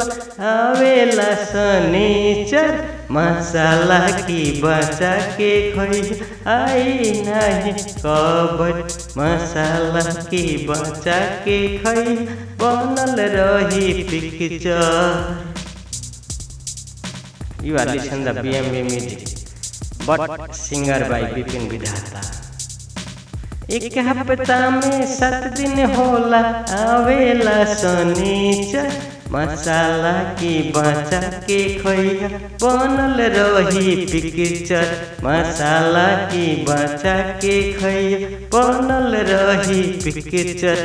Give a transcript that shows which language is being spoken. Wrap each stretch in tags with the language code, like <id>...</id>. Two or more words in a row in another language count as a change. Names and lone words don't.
<bho>आवेला शनिचर मसाला की बचा के खैया आई नहीं कब्ज। मसाला की बचा के खैया बनल रही पिक्चर।</bho> <en>You are listening the BMB music, but singer by Bipin Vidhata।</en> <bho>एक हफ्ता में 7 दिन होला, आवेला शनिचर मसाला की बचा के खैया बनल रही पिक्चर। मसाला की बचा के खैया बनल रही पिक्चर।</bho>